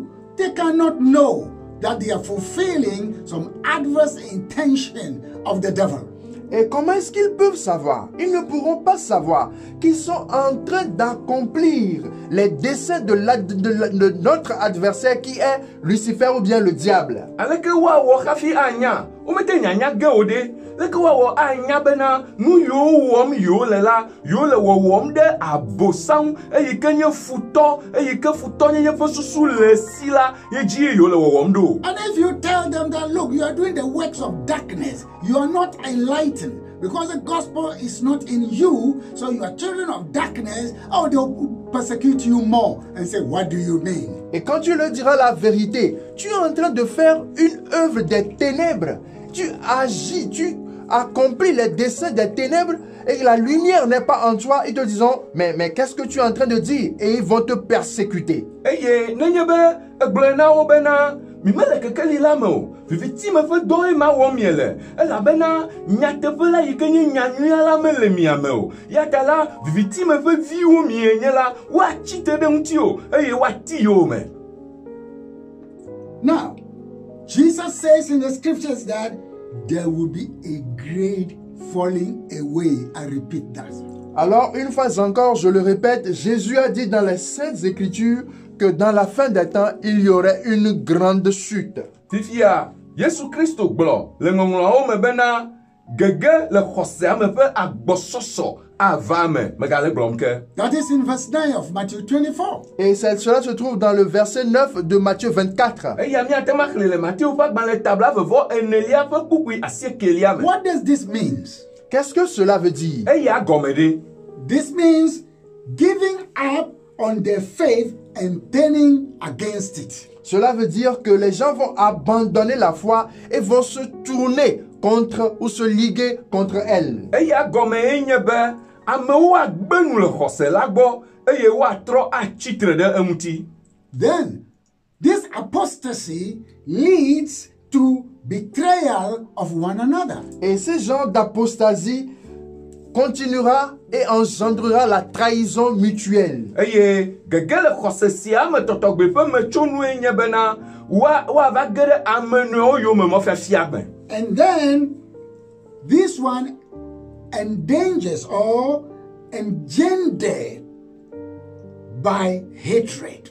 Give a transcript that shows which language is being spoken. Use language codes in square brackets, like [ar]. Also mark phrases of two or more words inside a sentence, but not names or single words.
[en] They cannot know that they are fulfilling some adverse intention of the devil. [fr] Et comment est-ce qu'ils peuvent savoir? Ils ne pourront pas savoir qu'ils sont en train d'accomplir les desseins de notre adversaire qui est Lucifer ou bien le diable. [ee] Aleke woawɔ hafi anya, womete nyanya ge o ɖe. Leke woawɔ anya bena nu yiwo wɔm yiwo le la, yiwo le wɔwɔm ɖe abosam eyi ke nye futɔ, eyi ke futɔnyenye ƒe susu le si la, ye dzi yiwo le wɔwɔm ɖo. [en] And if you tell them that, look, you are doing the works of darkness, you are not enlightened, because the gospel is not in you, so you are children of darkness, oh, they'll persecute you more and say, what do you mean? [fr] Et quand tu leur diras la vérité, tu es en train de faire une œuvre des ténèbres. Tu agis, tu accomplis les desseins des ténèbres et la lumière n'est pas en toi. Ils te diront, mais qu'est-ce que tu es en train de dire? Et ils vont te persécuter. [ee] Eye nenye be egblẽ na wo bena mi mele kekeli la me o. Vivitime ƒe dɔe ma wɔm miele. Elabena nyateƒe la yi ke nye nyanyuia la mele mia me o. Ya ta la vivitime ƒe viwo mienye la woatsi te ɖe ŋuti o eye woati yewo me. [en] Now, Jesus says in the scriptures that there will be a great falling away. I repeat that. [fr] Alors, une fois encore, je le répète, Jésus a dit dans les Saintes Écritures que dans la fin des temps, il y aurait une grande chute. [ee] Fifia, Yesu Kristo gblɔ le ŋɔŋlɔawo me bena gege le xɔsea me ƒe agbɔsɔsɔ ava me. Megale gblɔm ke. [en] That is in verse 9 of Matthew 24. [fr] Et cela se trouve dans le verset 9 de Matthieu 24. [ee] Eya miate ma xlẽ le Matthieu ƒe agbalẽ tabla vevɔ enelia ƒe kpukpui asiekelia me. [en] What does this mean? [fr] Qu'est-ce que cela veut dire? [ee] Eya gɔme ɖe. [en] This means giving up on their faith and turning against it. [fr] Cela veut dire que les gens vont abandonner la foi et vont se tourner contre ou se liguer contre elle. [ee] Eya gɔme ye nye be amewo agbe nu le xɔse la gbɔ eye woatrɔ atsitre ɖe eŋuti. [en] Then, this apostasy leads to betrayal of one another. [fr] Et ce genre d'apostasie continuera et engendrera la trahison mutuelle. [ee] Eye gege le xɔse sia me tɔtɔgbe ƒe metsonue nye bena woava ge ɖe ame nɔewo yome mɔfiafia me. [en] And then, this one endangers or engendered by hatred.